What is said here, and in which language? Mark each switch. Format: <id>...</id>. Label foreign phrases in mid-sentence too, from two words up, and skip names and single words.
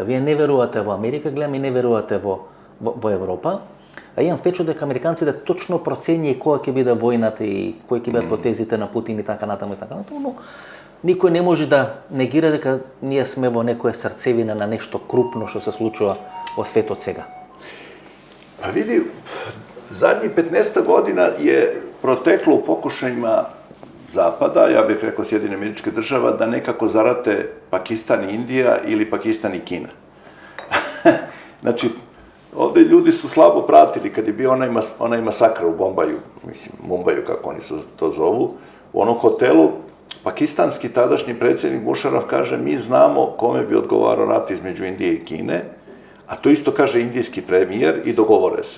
<mk>Вие не верувате во Америка, гледам и не верувате во Европа, а имам впечат дека американците точно проценија која ќе биде војната и кои ќе бидат потезите на Путин и така натаму, но никој не може да негира дека ние сме во некоја срцевина на нешто крупно што се случува во светот сега. Па види,</mk> <sr>задnjih 15 godina je proteklo u pokušajima Zapada, ja bih rekao Sjedinjenih Američkih Država, da nekako zarate Pakistan i Indija ili Pakistan i Kina. Znači, ovde ljudi su slabo pratili kad je bio onaj masakr u Bombaju, mislim, Mumbaju kako oni to zovu, u onom hotelu, pakistanski tadašnji predsjednik Musharraf kaže mi znamo kome bi odgovarao rat između Indije i Kine, a to isto kaže indijski premijer i dogovore se.</sr>